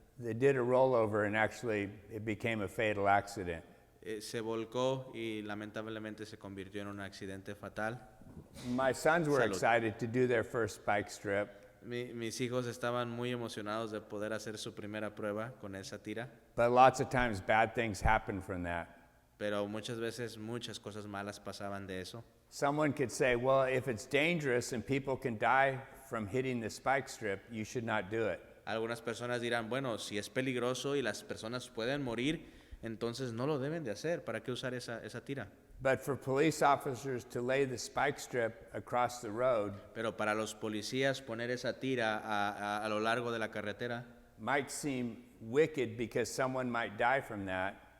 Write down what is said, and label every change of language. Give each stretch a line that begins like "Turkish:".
English: They did a rollover and actually it became a fatal accident.
Spanish: Se volcó y lamentablemente se convirtió en un accidente fatal.
English: My sons were
Spanish: Salud.
English: excited to do their first spike strip.
Spanish: Mis hijos estaban muy emocionados de poder hacer su primera prueba con esa tira,
English: But lots of times bad things happen from that.
Spanish: pero muchas veces muchas cosas malas pasaban de eso.
English: Someone could say, well, if it's dangerous and people can die from hitting the spike strip, you should not do it.
Spanish: Algunas personas dirán, bueno, si es peligroso y las personas pueden morir, entonces no lo deben de hacer. ¿Para qué usar esa tira?
English: But for police officers to lay the spike strip across the road
Spanish: Pero para los policías poner esa tira a lo largo de la carretera
English: might seem wicked because someone might die from that.